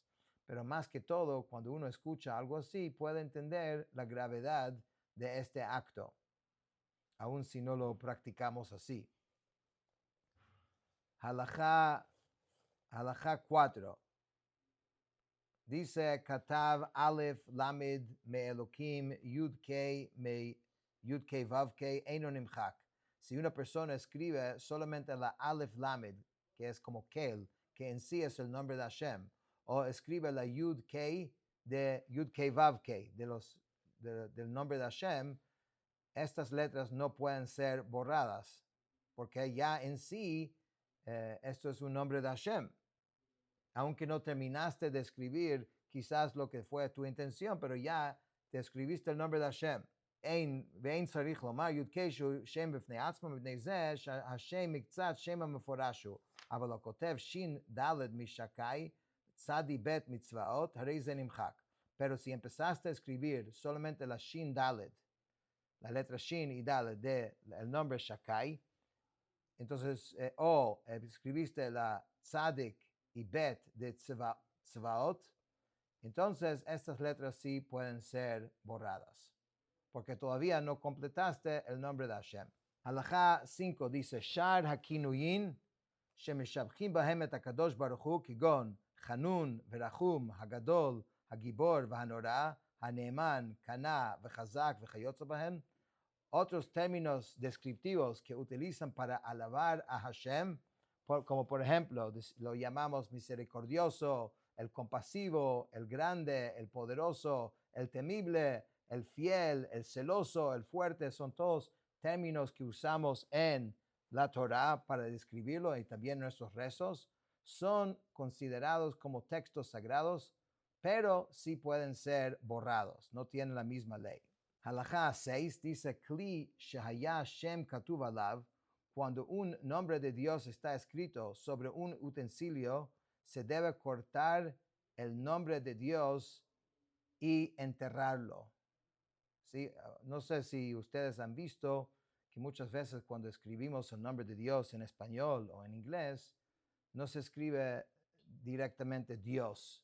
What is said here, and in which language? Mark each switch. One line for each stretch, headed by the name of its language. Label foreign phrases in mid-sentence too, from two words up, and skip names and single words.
Spanish: Pero más que todo, cuando uno escucha algo así, puede entender la gravedad de este acto, aun si no lo practicamos así. Halajá 4.
Hebrew: Dice כתב אלף למד מאלהים יוד הא מיוד הא ואו הא אינו נמחק.
Spanish: Si una persona escribe solamente la Aleph Lamed, que es como Kel, que en sí es el nombre de Hashem, o escribe la Yud Kei de Yud Kei Vav Kei, del nombre de Hashem, estas letras no pueden ser borradas, porque ya en sí esto es un nombre de Hashem. Aunque no terminaste de escribir quizás lo que fue tu intención, pero ya te escribiste el nombre de Hashem.
Hebrew: ואין צריך לומר יודקי שהוא שם בפני עצמו מפני זה שהשם מקצת שם המפורש הוא, אבל הכותב שין ד' משקי צדי ב' מצבאות, הרי זה נמחק.
Spanish: Pero si empezaste a escribir solamente la shin daled, la letra shin y daled del nombre Shakai, entonces, o escribiste la tzadik y bet de Tzvaot, entonces estas letras sí pueden ser borradas, porque todavía no completaste el nombre de Hashem. Halajá 5 dice,
Hebrew: שאר הכינויין שמשבחים בהם את הקדוש ברוך הוא כגון חנון ורחום הגדול הגבור, והנורא הנאמן קנא וחזק וכיוצא בהם.
Spanish: Otros términos descriptivos que utilizan para alabar a Hashem, como por ejemplo, lo llamamos misericordioso, el compasivo, el grande, el poderoso, el temible, el fiel, el celoso, el fuerte, son todos términos que usamos en la Torah para describirlo y también nuestros rezos. Son considerados como textos sagrados, pero sí pueden ser borrados, no tienen la misma ley. Halajá 6 dice,
Hebrew: כלי שהיה שם כתוב עליו,
Spanish: cuando un nombre de Dios está escrito sobre un utensilio, se debe cortar el nombre de Dios y enterrarlo. ¿Sí? No sé si ustedes han visto que muchas veces cuando escribimos el nombre de Dios en español o en inglés, no se escribe directamente Dios.